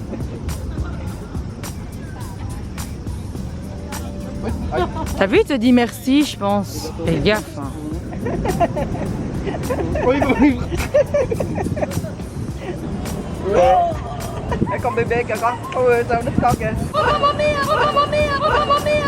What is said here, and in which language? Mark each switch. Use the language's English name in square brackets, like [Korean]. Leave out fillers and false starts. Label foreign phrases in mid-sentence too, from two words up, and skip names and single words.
[French] T'as vu, il te dit merci, je pense. Fais gaffe. [Vietnamese] Con bébé kìa con. Ôi sao đứt con kìa. [Italian] Oh mamma mia, oh mamma mia, oh mamma mia.